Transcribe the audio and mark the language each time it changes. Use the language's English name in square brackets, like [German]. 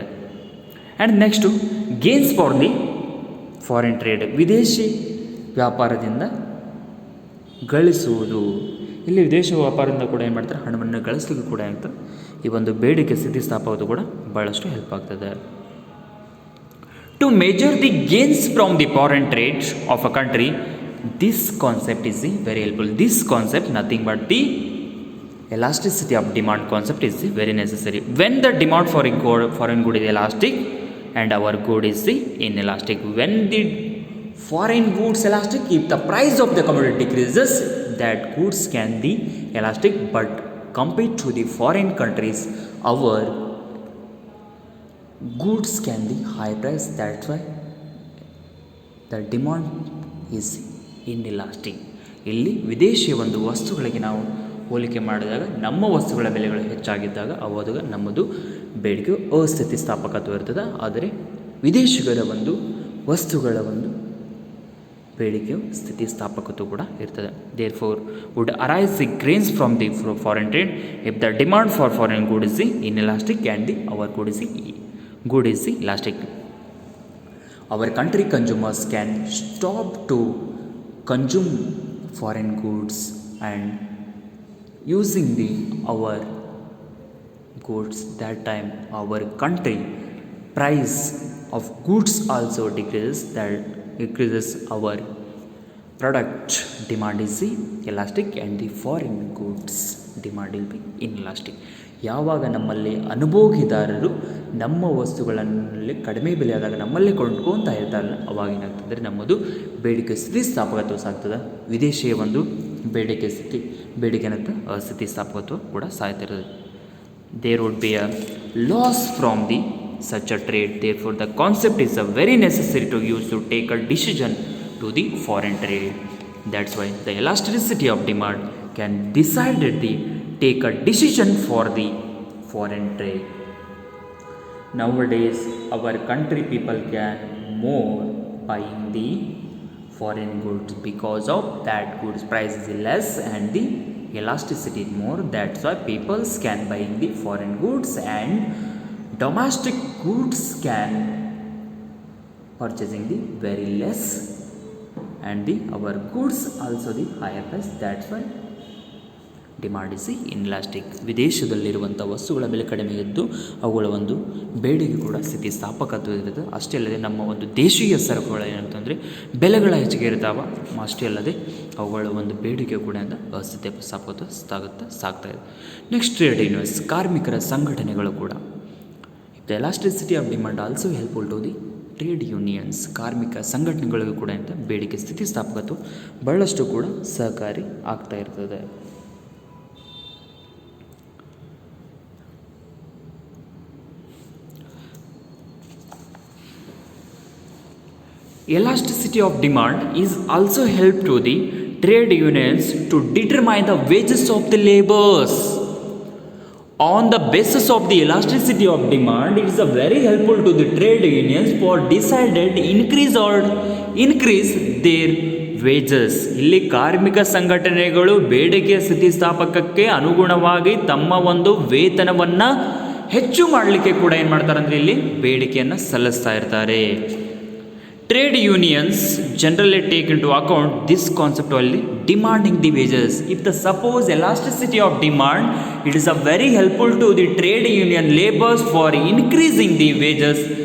[English] and next gains for the foreign trade, [Kannada] ವಿದೇಶಿ ವ್ಯಾಪಾರದಿಂದ ಗಳಿಸುವುದು. ಇಲ್ಲಿ ವಿದೇಶಿ ವ್ಯಾಪಾರದಿಂದ ಕೂಡ ಏನು ಮಾಡ್ತಾರೆ, ಹಣವನ್ನು ಗಳಿಸಲಿಕ್ಕೂ ಕೂಡ ಆಗ್ತದೆ. ಈ ಒಂದು ಬೇಡಿಕೆ ಸ್ಥಿತಿಸ್ಥಾಪಕತ್ವ ಕೂಡ ಭಾಳಷ್ಟು ಹೆಲ್ಪ್ ಆಗ್ತದೆ. [English] To measure the gains from the foreign trade of a country, this concept is very helpful. This concept nothing but the elasticity of demand concept is very necessary. When the demand for a foreign good is elastic and our good is the inelastic. When the foreign goods elastic, if the price of the commodity decreases, that goods can be elastic, but compared to the foreign countries, our goods can be high price. That's why the demand is inelastic. [Kannada] ಇಲ್ಲಿ ವಿದೇಶಿ ಒಂದು ವಸ್ತುಗಳಿಗೆ ನಾವು ಹೋಲಿಕೆ ಮಾಡಿದಾಗ ನಮ್ಮ ವಸ್ತುಗಳ ಬೆಲೆಗಳು ಹೆಚ್ಚಾಗಿದ್ದಾಗ ಅವಾಗ ನಮ್ಮದು ಬೇಡಿಕೆ ಅಸ್ಥಿತಿಸ್ಥಾಪಕತ್ವ ಇರ್ತದೆ. ಆದರೆ ವಿದೇಶಿಗರ ಒಂದು ವಸ್ತುಗಳ ಒಂದು ಬೇಡಿಕೆಯು ಸ್ಥಿತಿಸ್ಥಾಪಕತ್ವ ಕೂಡ ಇರ್ತದೆ. [English] Therefore would arise the gains from the foreign trade if the demand for foreign good is the inelastic and the our good is the good is the elastic. Our country consumers can stop to consume foreign goods and using our goods. That time our country price of goods also decreases, that increases our product demand is the elastic and the foreign goods demand will be inelastic. [Kannada] ಯಾವಾಗ ನಮ್ಮಲ್ಲಿ ಅನುಭೋಗಿದಾರರು ನಮ್ಮ ವಸ್ತುಗಳಲ್ಲಿ ಕಡಿಮೆ ಬೆಲೆ ಆದಾಗ ನಮ್ಮಲ್ಲೇ ಕೊಂಡ್ಕೊತಾ ಇರ್ತಾರಲ್ಲ, ಅವಾಗ ಏನಾಗ್ತದೆ, ನಮ್ಮದು ಬೇಡಿಕೆ ಸ್ಥಿತಿಸ್ಥಾಪಕತ್ವ ಸಾಗ್ತದೆ. ವಿದೇಶಿಯ ಒಂದು ಬೇಡಿಕೆ ಏನಾಗ್ತದೆ, ಸ್ಥಿತಿಸ್ಥಾಪಕತ್ವ ಕೂಡ ಸಾಯ್ತಿರ್ತದೆ. [English] There would be a loss from the such a trade. Therefore the concept is a very necessary to use to take a decision to the foreign trade. That's why the elasticity of demand can decide the take a decision for the foreign trade. Nowadays our country people can more buying the foreign goods because of that goods price is less and the elasticity is more. That's why people can buying the foreign goods and domestic goods can purchasing the very less and our goods also the higher price. That's why demand is inelastic. [Kannada] ವಿದೇಶದಲ್ಲಿರುವಂಥ ವಸ್ತುಗಳ ಬೆಲೆ ಕಡಿಮೆ ಇದ್ದು ಅವುಗಳ ಒಂದು ಬೇಡಿಕೆ ಕೂಡ ಸ್ಥಿತಿಸ್ಥಾಪಕತ್ವ ಇರುತ್ತೆ. ಅಷ್ಟೇ ಅಲ್ಲದೆ ನಮ್ಮ ಒಂದು ದೇಶೀಯ ಸರಕುಗಳು ಏನಂತಂದರೆ ಬೆಲೆಗಳ ಹೆಚ್ಚಿಗೆ ಇರ್ತಾವೆ. ಅಷ್ಟೇ ಅಲ್ಲದೆ ಅವುಗಳ ಒಂದು ಬೇಡಿಕೆ ಕೂಡ ಸ್ಥಿತಿಸ್ಥಾಪಕತ್ವ ಸಾಗ್ತಾ ಇದೆ. [English] next trade unions, [Kannada] ಕಾರ್ಮಿಕರ ಸಂಘಟನೆಗಳು ಕೂಡ [English] The elasticity of demand also helpful to the trade unions. [Kannada] ಕಾರ್ಮಿಕ ಸಂಘಟನೆಗಳಿಗೂ ಕೂಡ ಬೇಡಿಕೆ ಸ್ಥಿತಿಸ್ಥಾಪಕತ್ವ ಬಹಳಷ್ಟು ಕೂಡ ಸಹಕಾರಿ ಆಗ್ತಾ ಇರ್ತದೆ. [English] Elasticity of demand is also help to the trade unions to determine the wages of the laborers. On the basis of the elasticity of demand, it is a very helpful to the trade unions for decided increase their wages. [Kannada] ಇಲ್ಲಿ ಕಾರ್ಮಿಕ ಸಂಘಟನೆಗಳು ಬೇಡಿಕೆಯ ಸ್ಥಿತಿಸ್ಥಾಪಕಕ್ಕೆ ಅನುಗುಣವಾಗಿ ತಮ್ಮ ಒಂದು ವೇತನವನ್ನು ಹೆಚ್ಚು ಮಾಡಲಿಕ್ಕೆ ಕೂಡ ಏನು ಮಾಡ್ತಾರೆ ಅಂದರೆ ಇಲ್ಲಿ ಬೇಡಿಕೆಯನ್ನು ಸಲ್ಲಿಸ್ತಾ ಇರ್ತಾರೆ. [English] Trade unions generally take into account this concept only demanding the wages. If the suppose elasticity of demand, it is a very helpful to the trade union laborers for increasing the wages.